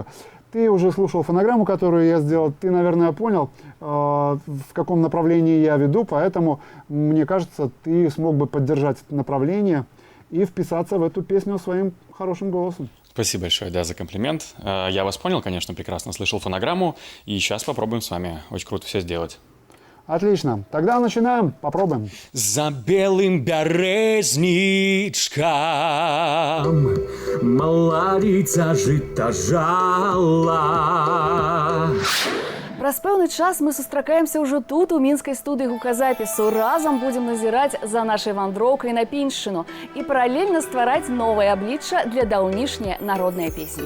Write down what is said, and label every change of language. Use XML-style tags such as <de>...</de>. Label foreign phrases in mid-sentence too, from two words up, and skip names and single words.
<ru>Ты уже слушал фонограмму, которую я сделал. Ты, наверное, понял, в каком направлении я веду, поэтому, мне кажется, ты смог бы поддержать это направление и вписаться в эту песню своим хорошим голосом. Спасибо большое, да, за комплимент. Я вас понял, конечно, прекрасно. Слышал фонограмму, и сейчас попробуем с вами очень круто все сделать. Отлично. Тогда начинаем. Попробуем. За белым березничком молодица жита жала.</ru> <be>Праз пэўны час мы сустракаемся ўжо тут, у мінскай студыі гуказапісу. Разам будзем назіраць за нашай вандроўкай на Піншчыну і паралельна ствараць новае аблічча для даўнішняй народнай песні.</be>